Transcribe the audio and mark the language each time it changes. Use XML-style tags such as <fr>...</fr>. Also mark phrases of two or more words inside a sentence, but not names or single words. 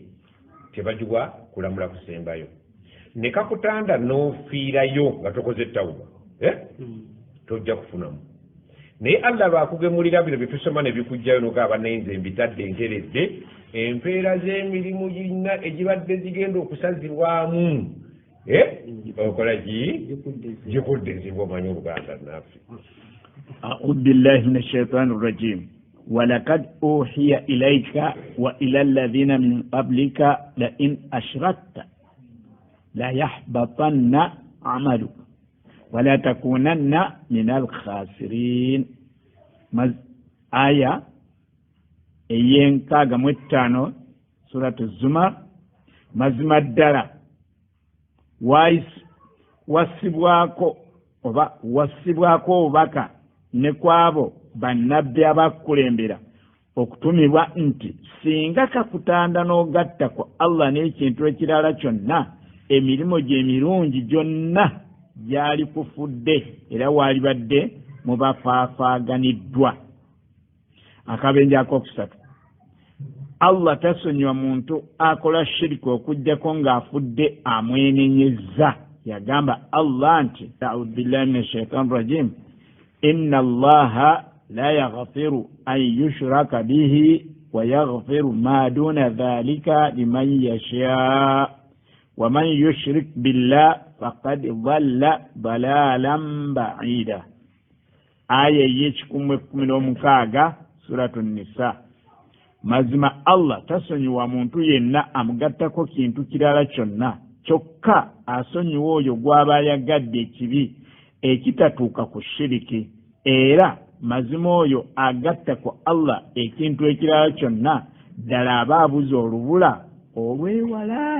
<lg>Tebagibwa kulamula kusembayo. Ne kakutanda n'ofiirayo nga tokoze ettawuba, tojja kufunamu. Naye Allah lwakugemulira bino bye tusoma ne bikujjayo n'ogamba naye nze mbitadde nteredde, empeera z'emirimu gina egibadde zigenda okusazibwamu okola ki? Gikudde zibwa omanyi Oluganda naffe.</lg> <ar>أعوذ بالله من الشيطان الرجيم. ولقد أوحي إليك وإلى الذين من قبلك لئن أشركت ليحبطن عملك ولتكونن من الخاسرين.</ar> <lg>Aya eyenkaaga mu 5 suratu Zumar. Mazima ddala wassibwako obubaka ne kwabo bannabbi abakulembera okutumibwa nti singa kakutanda n'ogatta ku Allah n'ekintu ekirala kyonna, emirimu gye emirungi gyonna gyali kufudde era waalibadde mubafaafaaganiddwa. Akabenje akokusatu. Allah tasonyiwa muntu akola shiriki okuggyako ng'afudde amwenenyezza. Yagamba Allah nti</lg> <ar>أعوذ بالله من الشيطان الرجيم. إن الله لا يغفر أن يشرك به ويغفر ما دون ذلك لمن يشاء ومن يشرك بالله فقد ضل ضلالا بعيدا.</ar> <lg>aya ey'ekikumi suratu Nisa. Mazima Allah tasonyiwa muntu yenna amugattako kintu kirala kyonna, kyokka asonyiwa oyo gw'aba ayagadde ekibi ekitatuuka ku shiriki, era mazima oyo agatta ku Allah ekintu ekirala kyonna ddala aba abuze olubula olwewala.</lg>